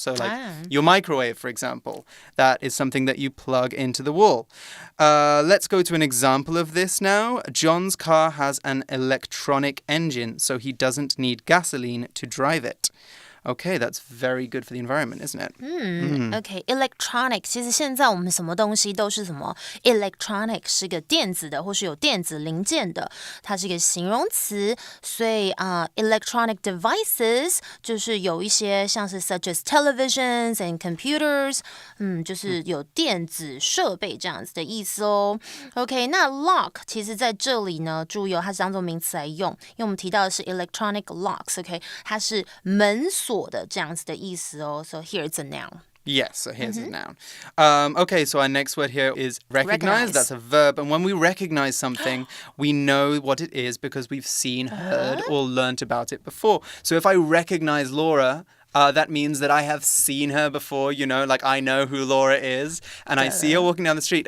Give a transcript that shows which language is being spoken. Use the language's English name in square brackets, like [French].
[English] So like your microwave, for example, that is something that you plug into the wall. Let's go to an example of this now. John's car has an electronic engine, so he doesn't need gasoline to drive it. Okay, that's very good for the environment, isn't it? [Chinese] OK, electronic 其实现在我们什么东西都是什么 electronic 是个电子的或是有电子零件的，它是一个形容词，所以electronic devices 就是有一些像是 [English] such as televisions and computers， [Chinese] 就是有电子设备这样子的意思哦。 OK, 那 lock 其实在这里呢，注意哦，它是当作名词来用，因为我们提到的是 electronic locks， OK， 它是门锁的这样子的意思哦。 [English] So here it's a noun. Yes, so here's a noun. Okay, so our next word here is recognize. That's a verb. And when we recognize something, we know what it is because we've seen, heard, or learnt about it before. So if I recognize Laura, that means that I have seen her before, you know, like I know who Laura is, and I see her walking down the street.